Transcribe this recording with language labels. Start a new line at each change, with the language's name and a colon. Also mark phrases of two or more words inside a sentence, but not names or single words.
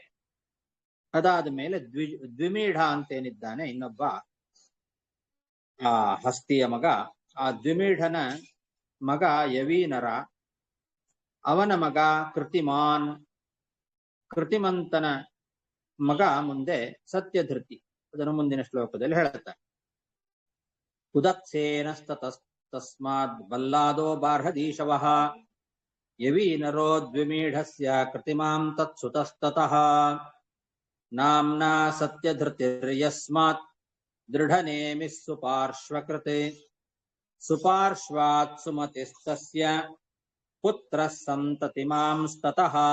Kannada: ಅದಾದ ಮೇಲೆ ದ್ವಿಮೀಢ ಅಂತೇನಿದ್ದಾನೆ ಇನ್ನೊಬ್ಬ ಆ ಹಸ್ತಿಯ ಮಗ, ಆ ದ್ವಿಮೀಢನ ಮಗ ಯವೀನರ, ಅವನ ಮಗ ಕೃತಿಮಾನ್, ಕೃತಿಮಂತನ ಮಗ ಮುಂದೆ ಸತ್ಯಧೃತಿ. ಅದನ್ನು ಮುಂದಿನ ಶ್ಲೋಕದಲ್ಲಿ ಹೇಳುತ್ತಾರೆ.
Sanskrit: ಉದಕ್ಸೇನಸ್ತತಸ್ಮಾದ್ ಬಲ್ಲಾದೋ ಬಾರ್ಹದೀಶವಃ ಯವೀನರೋ ದ್ವಿಮೀಢಸ್ಯ ಕೃತಿಮಾಂ ತತ್ಸುತಸ್ತತಃ ನಾಮ್ನಾ ಸತ್ಯಧೃತಿರ್ಯಸ್ಮಾತ್ ದೃಢನೇಮಿಃ ಸುಪಾರ್ಶ್ವಕೃತೆ ಸುಪಾರ್ಶ್ವಾತ್ ಸುಮತಿಸ್ತಸ್ಯ ಪುತ್ರಃ ಸಂತತಿಮಾಂಸ್ತತಃ.